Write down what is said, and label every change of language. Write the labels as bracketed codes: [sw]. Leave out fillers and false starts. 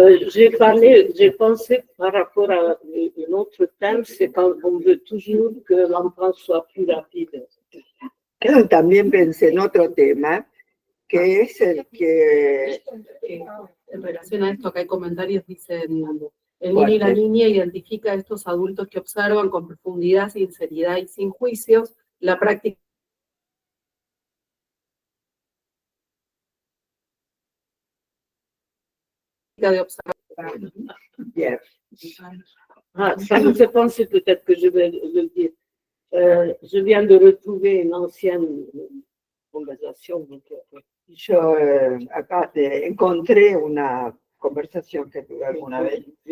[fr] J'ai pensé par rapport à un autre thème, c'est quand on veut toujours que l'enfant soit plus rapide. [es] También pensé en otro tema, que es el que En relación a esto, acá hay comentarios, dicen, el niño y la niña identifica a estos adultos que observan con profundidad, sinceridad y sin juicios la práctica de observar. [fr] bien, Ah, ça me fait penser, peut-être que je vais le dire. Je viens de retrouver une ancienne conversation. Donc, [es] yo acá encontré una conversación que tuve alguna vez.